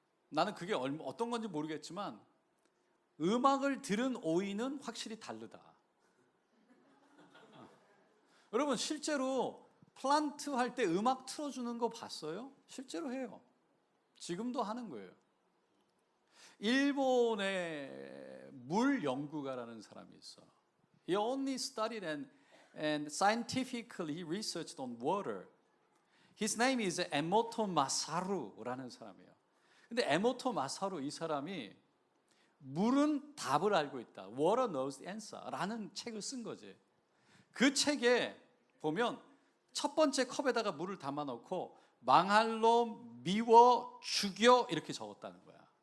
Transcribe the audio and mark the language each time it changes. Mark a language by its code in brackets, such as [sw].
[ko] 나는 그게 어떤 건지 모르겠지만 음악을 들은 오이는 확실히 다르다. 여러분 실제로 플란트 할 때 음악 틀어주는 거 봤어요? 실제로 해요. 지금도 하는 거예요. 일본의 물 연구가라는 사람이 있어. [en] He only studied and scientifically researched on water. His name is [ko] 에모토 마사루라는 사람이에요. 근데 에모토 마사루 이 사람이 물은 답을 알고 있다. [en] Water knows the answer [ko] 라는 책을 쓴 거지. 그 책에 보면 첫 번째 컵에다가 물을 담아 놓고 망할 놈, 미워, 죽여 이렇게 적었다는 거야.